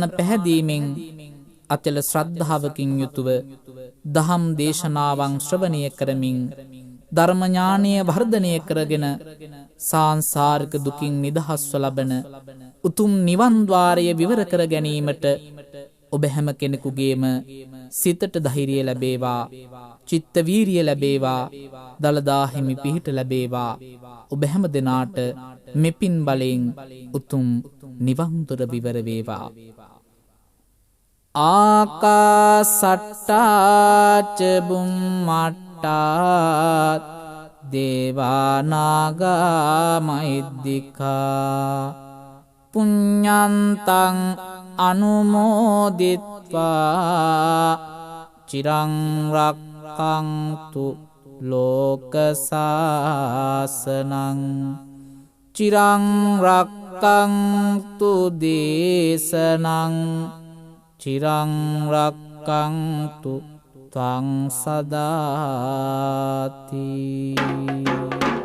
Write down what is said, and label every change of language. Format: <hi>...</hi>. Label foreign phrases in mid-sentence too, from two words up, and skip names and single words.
<si>පැහැදීමෙන් අචල ශ්‍රද්ධාවකින් යුතුව දහම් දේශනාවන් ශ්‍රවණය කරමින් ධර්ම ඥානය වර්ධනය කරගෙන සාංසාරික දුකින් නිදහස්ව ලබන උතුම් නිවන් ද්වාරය විවර කර ගැනීමට ඔබ හැම කෙනෙකුගේම සිතට ධෛර්යය ලැබේවා, චිත්ත වීරිය ලැබේවා, දලදා හිමි පිහිට ලැබේවා. ඔබ හැම දෙනාට මෙපින් බලෙන් උතුම් නිවන් දොර විවර වේවා.</si> <pi>ආකාසට්ටා ච බුම්මට්ටා දේවානාගා මහිද්దికා පුඤ්ඤන්තං අනුමෝදිත්වා චිරං රක්ඛන්තු ලෝක සාසනං චිරං රක්ඛන්තු දේශනං චිරං රක්ඛන්තු ත්වං සදාති.</pi>